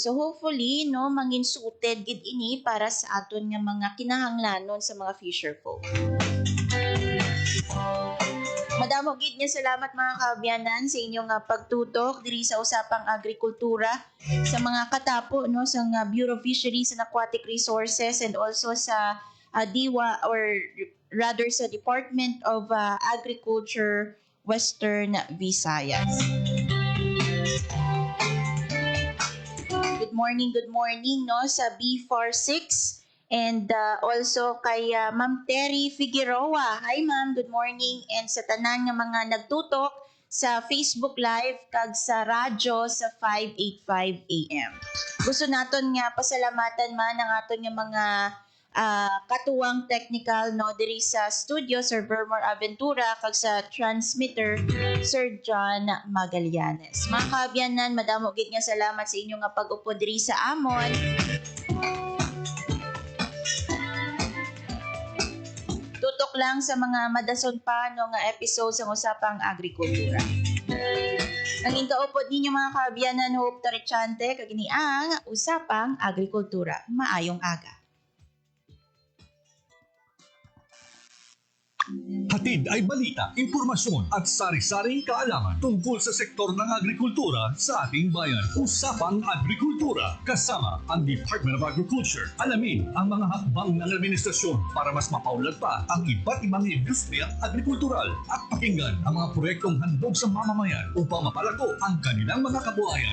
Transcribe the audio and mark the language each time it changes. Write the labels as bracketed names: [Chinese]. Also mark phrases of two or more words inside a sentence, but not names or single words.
[Hiligaynon] So hopefully, no, mangin suited gid ini para sa aton nga mga kinahanglanon sa mga [English] fisher folk. [Hiligaynon] Madamo gid nga salamat mga kaabyanan sa inyong pagtutok diri sa usapang agrikultura, sa mga katapo, no, sa Bureau of Fisheries and Aquatic Resources, [English] and also [Hiligaynon] sa DIWA, [English] or rather [Hiligaynon] sa Department of Agriculture Western Visayas. [English] Good morning, [Hiligaynon] no, sa BFAR 6. [English] And also [Hiligaynon] kay Ma'am Terry Figueroa. [English] Hi ma'am, good morning. [Hiligaynon] And sa tanan nga mga nagtutok sa Facebook Live kag sa radyo sa 585 AM. Gusto naton nga pasalamatan man ang aton nga mga katuwang technical, no, diri sa studio, Sir Vermor Aventura, kag sa transmitter, Sir John Magallanes. Mga kaabyanan, madamo gid nga salamat sa inyo nga pag-upo diri sa amon. Tutok lang sa mga madason pa, no, nga episode sa usapang agrikultura. Ang inkaupod ninyo mga kaabyanan, Hope Tarechante, kagini ang usapang agrikultura. Maayong aga. [Filipino] Hatid ay balita, impormasyon at sari-saring kaalaman tungkol sa sektor ng agrikultura sa ating bayan. Usapang Agrikultura, kasama ang Department of Agriculture. Alamin ang mga hakbang ng administrasyon para mas mapaunlad pa ang iba't ibang industriyang agrikultural, at pakinggan ang mga proyektong handog sa mamamayan upang mapalago ang kanilang mga kabuhayan.